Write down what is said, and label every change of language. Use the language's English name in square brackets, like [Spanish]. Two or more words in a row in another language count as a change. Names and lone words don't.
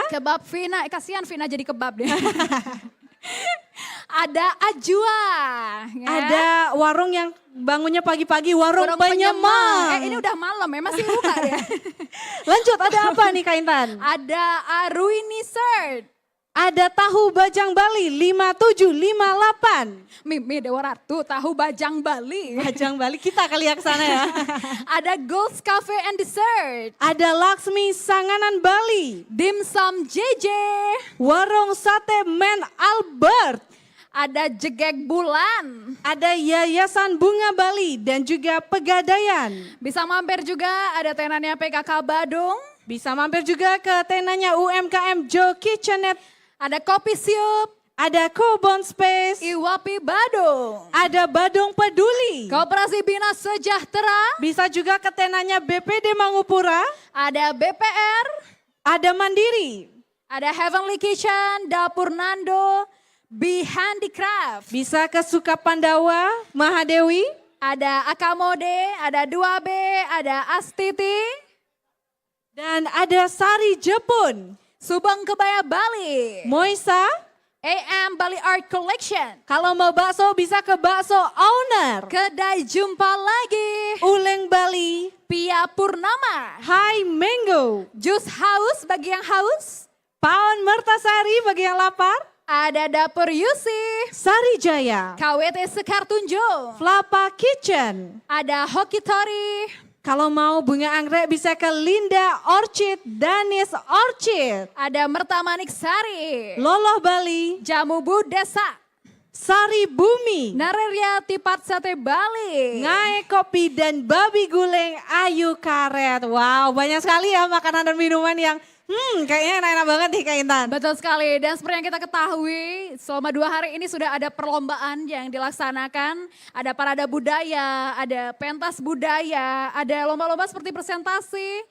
[Indonesian] Kebab Vina, kasihan Vina jadi kebab deh. Ada Ajwa. Ya. Ada warung yang bangunnya pagi-pagi, warung penyemang. Ini udah malam ya, masih buka deh. Lanjut, ada apa nih Kak Intan? Ada Aruini Sert. Ada tahu bajang Bali 5758. Mimi Dewa Ratu, tahu bajang Bali. Bajang Bali, kita kali ya ke sana ya. Ada Ghost Cafe and Dessert. Ada Laksmi Sanganan Bali. Dimsum JJ. Warung Sate Men Albert. Ada Jegek Bulan. Ada Yayasan Bunga Bali dan juga Pegadaian. Bisa mampir juga ada tenannya PKK Badung. Bisa mampir juga ke tenannya UMKM Jo Kitchenette. Ada Kopi Siup. Ada Kobon Space. Iwapi Badung. Ada Badung Peduli. Koperasi Bina Sejahtera. Bisa juga ke tenannya BPD Mangupura. Ada BPR. Ada Mandiri. Ada Heavenly Kitchen, Dapur Nando, Be Handicraft. Bisa ke Sukapandawa, Mahadewi. Ada Akamode, ada 2B, ada Astiti. Dan ada Sari Jepun. Subang Kebaya Bali. Moisa. AM Bali Art Collection. Kalau mau bakso bisa ke Bakso Owner. Kedai Jumpa Lagi. Uleng Bali. Pia Purnama. Hai Mango. Jus Haus bagi yang haus. Paon Mertasari bagi yang lapar. Ada Dapur Yusi. Sari Jaya. KWT Sekar Tunjung. Flapa Kitchen. Ada Hokitori. Kalau mau bunga anggrek bisa ke Linda Orchid, Danis Orchid. Ada Mertamanik Sari. Loloh Bali. Jamu Budesa. Sari Bumi. Nareria Tipat Sate Bali. Ngai Kopi dan Babi Guleng Ayu Karet. Wow, banyak sekali ya makanan dan minuman yang kayaknya enak-enak banget nih Kak Intan. Betul sekali, dan seperti yang kita ketahui selama 2 hari ini sudah ada perlombaan yang dilaksanakan. Ada parade budaya, ada pentas budaya, ada lomba-lomba seperti presentasi.